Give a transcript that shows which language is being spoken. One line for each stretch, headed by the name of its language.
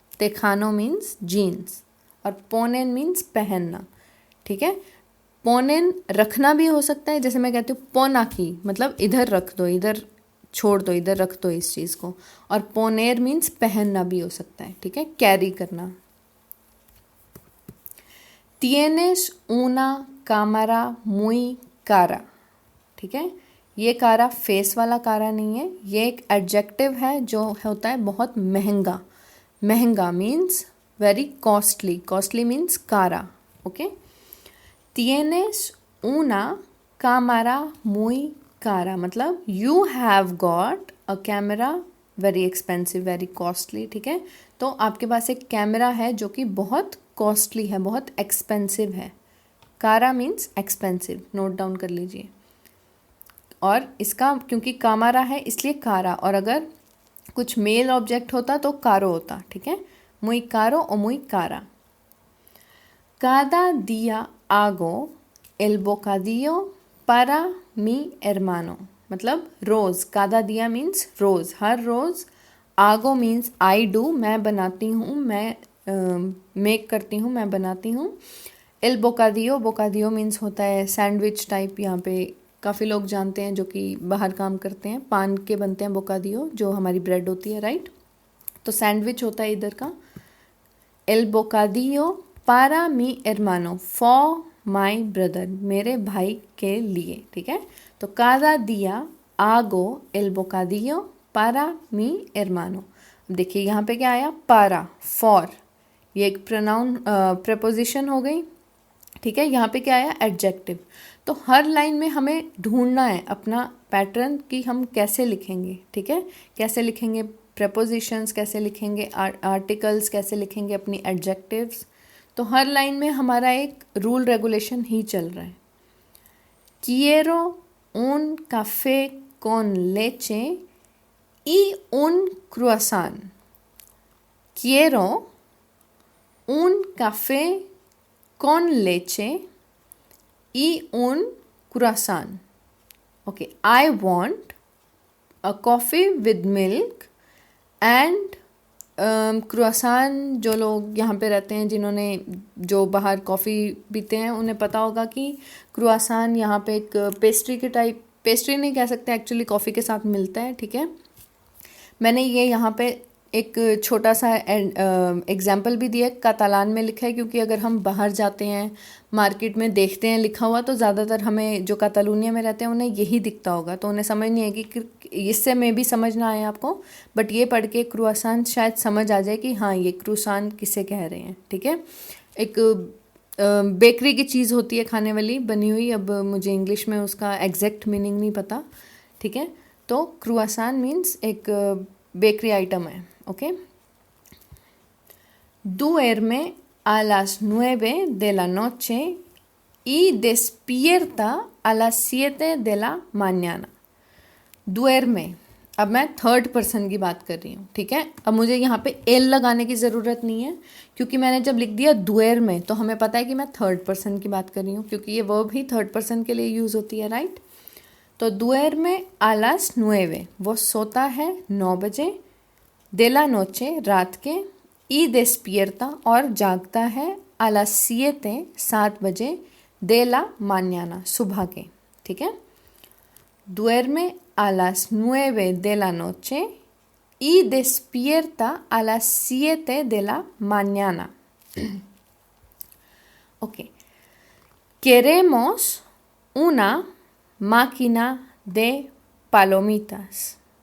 Hindi: तेखानो means jeans और पोनेन means पहनना, ठीक है। पोनेन रखना भी हो सकता है, जैसे मैं कहती हूँ पोना की, मतलब इधर रख दो, इधर छोड़ दो, इधर रख दो इस चीज़ को। और पोनेर मीन्स पहनना भी हो सकता है, ठीक है, कैरी करना।
Spanish: Tienes una cámara muy cara,
Hindi: ठीक है। ये कारा फेस वाला कारा नहीं है, ये एक एडजेक्टिव है जो होता है बहुत महंगा। महंगा means very costly, costly means कारा, okay.
Spanish: Tienes una cámara muy cara,
Hindi: मतलब you have got a camera very expensive, very costly, ठीक है। तो आपके पास एक कैमरा है जो कि बहुत कॉस्टली है, बहुत एक्सपेंसिव है। कारा मीन्स एक्सपेंसिव, नोट डाउन कर लीजिए। और इसका क्योंकि कामारा है इसलिए कारा, और अगर कुछ मेल ऑब्जेक्ट होता तो कारो होता, ठीक है।
Spanish: muy caro o muy cara. Cada día hago el bocadillo para mi hermano,
Hindi: मतलब रोज़, कादा दिया मीन्स रोज़, हर रोज़। आगो मीन्स आई डू, मैं बनाती हूँ, मैं मेक करती हूँ, मैं बनाती हूँ। एल बोकादियो, बोकादियो मीन्स होता है सैंडविच टाइप, यहाँ पे काफ़ी लोग जानते हैं जो कि बाहर काम करते हैं, पान के बनते हैं बोकादियो, जो हमारी ब्रेड होती है, राइट। तो सैंडविच होता है इधर का। एल बोकादियो पारा मी एरमानो, फॉर माई ब्रदर, मेरे भाई के लिए, ठीक है। तो कादा दिया आगो एल बोकादियो पारा मी एरमानो। देखिए यहाँ पे क्या आया, पारा, फॉर, ये एक प्रोनाउन प्रपोजिशन हो गई, ठीक है। यहाँ पे क्या आया, एडजेक्टिव। तो हर लाइन में हमें ढूंढना है अपना पैटर्न कि हम कैसे लिखेंगे, ठीक है। कैसे लिखेंगे प्रपोजिशंस, कैसे लिखेंगे आर्टिकल्स, कैसे लिखेंगे अपनी एडजेक्टिव्स। तो हर लाइन में हमारा एक रूल रेगुलेशन ही चल रहा है।
Spanish: quiero un café con leche y un croissant. Quiero un café con leche y un croissant.
English: Okay, I want a coffee with milk and croissant.
Hindi: जो लोग यहाँ पे रहते हैं, जिन्होंने जो बाहर कॉफ़ी पीते हैं, उन्हें पता होगा कि क्रुआसान यहाँ पे एक पेस्ट्री के टाइप, पेस्ट्री नहीं कह सकते एक्चुअली, कॉफ़ी के साथ मिलता है, ठीक है। मैंने ये यहाँ पे एक छोटा सा एग्जाम्पल भी दिया, कातालान में लिखा है, क्योंकि अगर हम बाहर जाते हैं मार्केट में देखते हैं लिखा हुआ, तो ज़्यादातर हमें जो कातालूनिया में रहते हैं उन्हें यही दिखता होगा, तो उन्हें समझ नहीं आएगी कि इससे में भी समझ ना आए आपको, बट ये पढ़ के क्रुआसान शायद समझ आ जाए कि हाँ ये क्रुआसान किसे कह रहे हैं, ठीक है। एक बेकरी की चीज़ होती है खाने वाली बनी हुई, अब मुझे इंग्लिश में उसका एग्जैक्ट मीनिंग नहीं पता, ठीक है। तो क्रुआसान मीन्स एक बेकरी आइटम है, okay.
Spanish: Duerme a las 9 de la noche y despierta a las 7 de la mañana.
Hindi: Duerme, अब मैं थर्ड पर्सन की बात कर रही हूँ, ठीक है। अब मुझे यहाँ पे एल लगाने की ज़रूरत नहीं है, क्योंकि मैंने जब लिख दिया दुएर्मे तो हमें पता है कि मैं थर्ड पर्सन की बात कर रही हूँ, क्योंकि ये वर्ब ही थर्ड पर्सन के लिए यूज़ होती है, राइट। तो दुएर्मे
Spanish: a las 9,
Hindi: वो सोता है 9 बजे,
Spanish: de la noche,
Hindi: रात के,
Spanish: y despierta,
Hindi: और जागता है,
Spanish: a las 7,
Hindi: 7 बजे,
Spanish: de la mañana,
Hindi: सुबह के, ठीक है।
Spanish: Duerme a las 9 de la noche y despierta a las 7 de la mañana. Ok. Queremos una máquina de palomitas.